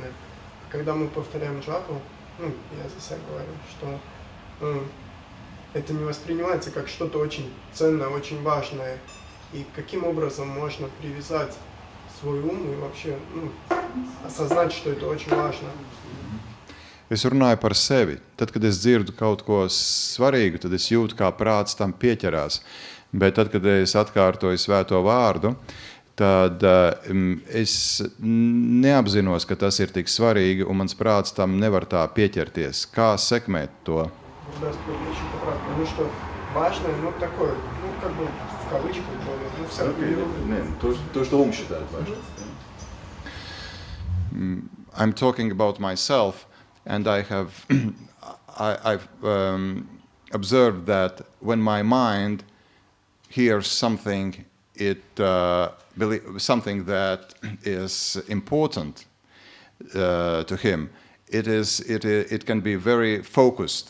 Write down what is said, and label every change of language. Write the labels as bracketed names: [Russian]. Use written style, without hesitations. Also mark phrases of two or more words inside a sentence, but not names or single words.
[Russian] Когда мы повторяем джапу, ну, я за себя говорю, что это не воспринимается как что-то очень ценное, очень важное. И каким образом можно привязать свой ум и вообще осознать, что это очень важно. [Latvian] Es runāju par sevi. Tad, kad es dzirdu kaut ko svarīgu, tad es jūtu, kā prāts tam pieķerās. Bet tad, kad es atkārtoju svēto vārdu, tad es neapzinos, ka tas ir tik svarīgi, un mans prāts tam nevar tā pieķerties. Kā sekmēt to? [Russian] Да, очень поправка. Потому что важное, такое, как бы в кавычках, все равно. To, что ум считает важным. [English] I'm talking about myself, and I have I've observed that when my mind hears something, something that is important to him, it can be very focused.